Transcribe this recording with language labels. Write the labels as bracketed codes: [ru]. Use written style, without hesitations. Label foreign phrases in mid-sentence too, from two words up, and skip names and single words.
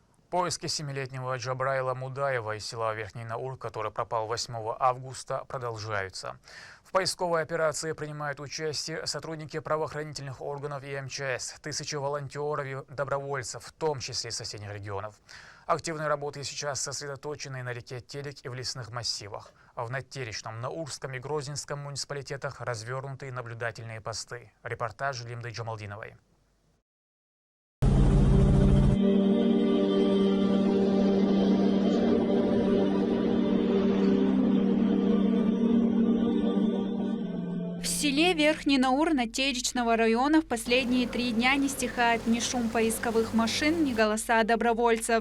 [ru] Поиски 7-летнего Джабраила Мудаева из села Верхний Наур, который пропал 8 августа, продолжаются. В поисковой операции принимают участие сотрудники правоохранительных органов и МЧС, тысячи волонтеров и добровольцев, в том числе из соседних регионов. Активные работы сейчас сосредоточены на реке Терек и в лесных массивах. А в Натеречном, Наурском и Грозненском муниципалитетах развернуты наблюдательные посты. Репортаж Лимды Джамалдиновой. В селе Верхний Наур Натеречного района в последние 3 дня не стихает ни шум поисковых машин, ни голоса добровольцев.